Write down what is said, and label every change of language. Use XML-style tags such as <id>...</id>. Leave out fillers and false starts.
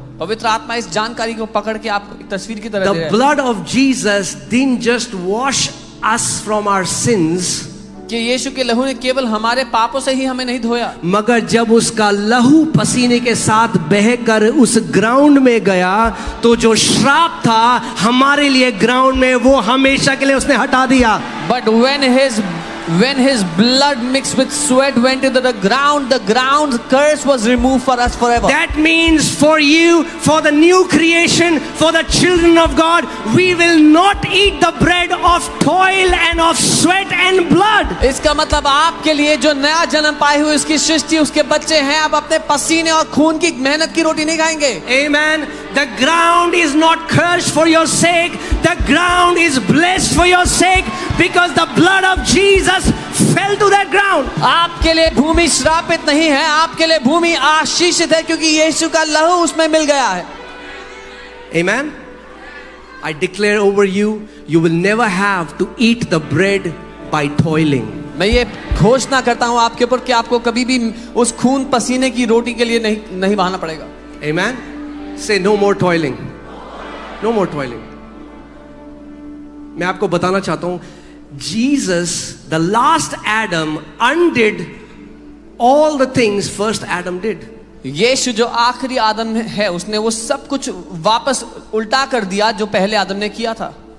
<hi>पवित्र आत्मा इस जानकारी को पकड़ के आप एक तस्वीर की तरह दे रहे</hi> <en>The</en> <hi>हैं</hi> <en>blood of Jesus didn't just wash us from our sins,</en> <hi>कि यीशु के लहू ने केवल हमारे पापों से ही हमें नहीं धोया, मगर जब उसका लहू पसीने के साथ बहकर उस ग्राउंड में गया तो जो श्राप था हमारे लिए ग्राउंड में वो हमेशा के लिए उसने हटा दिया।</hi> <en>but when his blood mixed with sweat went into the ground curse was removed for us forever. That means for you, for the new creation, for the children of God, we will not eat the bread of toil and of sweat and blood.</en> <hi>इसका मतलब आपके लिए जो नया जन्म पाए हुए उसकी सृष्टि उसके बच्चे हैं, अब अपने पसीने और खून की मेहनत की रोटी नहीं खाएंगे।</hi> <en>Amen. The ground is not cursed for your sake. The ground is blessed for your sake because the blood of Jesus fell to that ground.</en> <hi>आपके लिए भूमि श्रापित नहीं है, आपके लिए भूमि आशीषित है क्योंकि यीशु का लहू उसमें मिल गया है।</hi> <en>Amen. I declare over you, you will never have to eat the bread by toiling.</en> <hi>मैं ये घोषणा करता हूँ आपके ऊपर कि आपको कभी भी उस खून पसीने की रोटी के लिए नहीं बहाना पड़ेगा।</hi> <en>Amen. Say no more toiling. No more toiling.</en> <hi>मैं आपको बताना चाहता हूँ,</hi> <en>Jesus, the last Adam, undid all the things first Adam did.</en> <hi>यीशु जो आखिरी आदम है उसने वो सब कुछ वापस उल्टा कर दिया जो पहले आदम ने किया था।</hi>